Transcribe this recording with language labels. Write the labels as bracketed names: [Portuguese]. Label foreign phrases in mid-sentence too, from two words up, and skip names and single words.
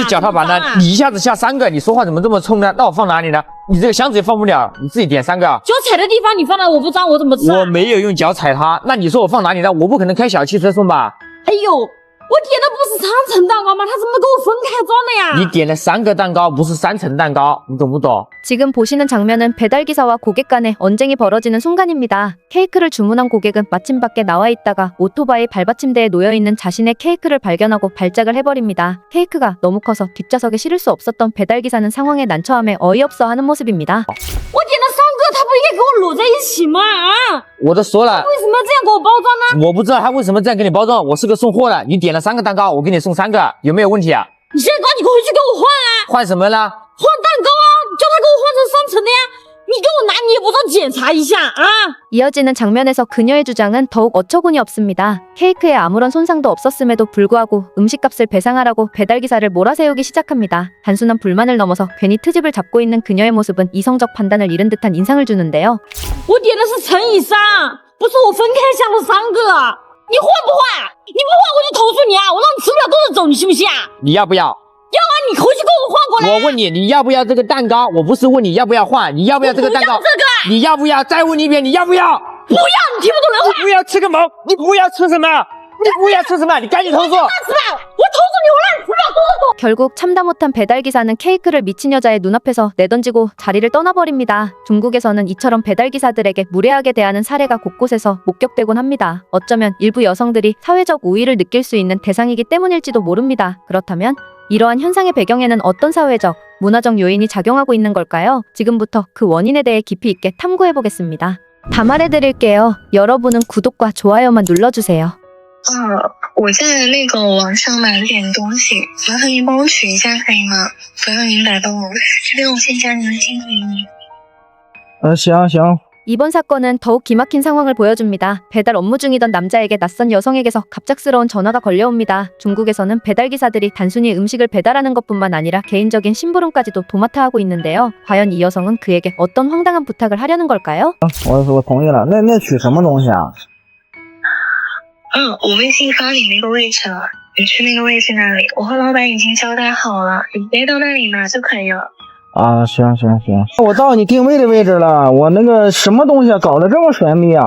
[Chinese] 这是脚踏板呢，你一下子下3个，你说话怎么这么冲呢？那我放哪里呢？你这个箱子也放不了，你自己点3个啊。脚踩的地方你放了，我不脏，我怎么吃啊？我没有用脚踩它，那你说我放哪里呢？我不可能开小汽车送吧？哎呦，我点的不是3层蛋糕吗？他怎么给我分开装的呀？你点了3个蛋糕，不是3层蛋糕，你懂不懂？ [Korean] 지금 보시는 장면은 배달기사와 고객 간의 언쟁이 벌어지는 순간입니다. 케이크를 주문한 고객은 마침 밖에 나와 있다가 오토바이 발받침대에 놓여있는 자신의 케이크를 발견하고 발작을 해버립니다. 케이크가 너무 커서 뒷좌석에 실을 수 없었던 배달기사는 상황에 난처함에 어이없어 하는 모습입니다. [Chinese] 我点了3个，他不应该给我摞在一起吗？啊？我都说了，为什么这样给我包装呢？我不知道他为什么这样给你包装。我是个送货的，你点了3个蛋糕，我给你送3个，有没有问题啊？你现在赶紧回去给我换啊！换什么呢？换蛋糕啊！叫他给我换成3层的呀！你给我拿，你也不知道检查一下啊！ [Korean] 이어지는 장면에서 그녀의 주장은 더욱 어처구니 없습니다. 케이크에 아무런 손상도 없었음에도 불구하고 음식값을 배상하라고 배달기사를 몰아세우기 시작합니다. 단순한 불만을 넘어서 괜히 트집을 잡고 있는 그녀의 모습은 이성적 판단을 잃은 듯한 인상을 주는데요. [Chinese] 我点的是乘以3，不是我分开下了3个。你换不换？你不换我就投诉你啊！我让你吃不了兜着走，你信不信啊？你要不要？要啊！你回去给我换过来。我问你，你要不要这个蛋糕？我不是问你要不要换，你要不要这个蛋糕？不要这个！你要不要？再问你一遍，你要不要？不要！你听不懂人话。你不要吃个毛！你不要吃什么？你不要吃什么？你赶紧投诉！吃吧！我投诉你，我让你吃不了兜着走。 [Korean] 결국 참다 못한 배달기사는 케이크를 미친 여자의 눈앞에서 내던지고 자리를 떠나버립니다. 중국에서는 이처럼 배달기사들에게 무례하게 대하는 사례가 곳곳에서 목격되곤 합니다. 어쩌면 일부 여성들이 사회적 우위를 느낄 수 있는 대상이기 때문일지도 모릅니다. 그렇다면 이러한 현상의 배경에는 어떤 사회적, 문화적 요인이 작용하고 있는 걸까요? 지금부터 그 원인에 대해 깊이 있게 탐구해보겠습니다. 다 말해드릴게요. 여러분은 구독과 좋아요만 눌러주세요. [Chinese] 我在那个网上买了点东西，麻烦您帮我取一下可以吗？不要您打到我，这边我先加您的金给你。行。 [Korean] 이번 사건은 더욱 기막힌 상황을 보여줍니다. 배달 업무 중이던 남자에게 낯선 여성에게서 갑작스러운 전화가 걸려옵니다. 중국에서는 배달기사들이 단순히 음식을 배달하는 것뿐만 아니라 개인적인 심부름까지도 도맡아 하고 있는데요. 과연 이 여성은 그에게 어떤 황당한 부탁을 하려는 걸까요? [Chinese] 我同意了。那取什么东西啊？我微信发你那个位置了，你去那个位置那里，我和老板已经交代好了，你直接到那里拿就可以了。啊，行，我到你定位的位置了。我那个什么东西啊，搞得这么神秘啊？